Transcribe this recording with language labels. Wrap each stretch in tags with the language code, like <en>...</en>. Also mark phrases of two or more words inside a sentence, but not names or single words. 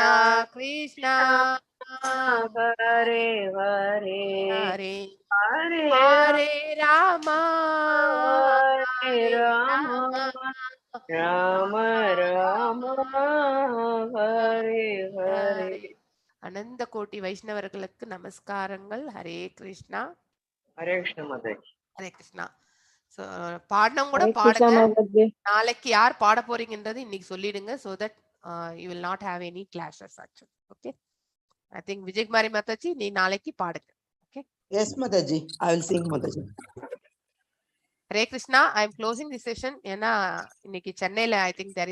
<sa>कृष्ण कृष्ण हरे हरे हरे हरे हरे राम हरे हरे राम राम राम राम हरे हरे</sa> <ta>அனந்த கோட்டி வைஷ்ணவர்களுக்கு நமஸ்காரங்கள். ஹரே கிருஷ்ணா ஹரே கிருஷ்ண மதர் ஹரே கிருஷ்ணா. ஸோ பாடணும் கூட ஹரே கிருஷ்ண பாடுங்க. मदर நாளைக்கு யார் பாட போறீங்கன்றது இன்னைக்கு சொல்லிடுங்க.</ta> <en>So that you will not have any clashes actually.</en> <ta>ஓகே,</ta> <en>I think</en> <ta>விஜயகுமாரி மாதாஜி நீ நாளைக்கு பாடுங்க. ஓகே,</ta> <en>Yes, Mataji. I will sing, Mataji. ஹரே கிருஷ்ணா. I am closing the session.</en> <ta>ஏன்னா இன்னைக்கு சென்னையில</ta> <en>I think there is</en>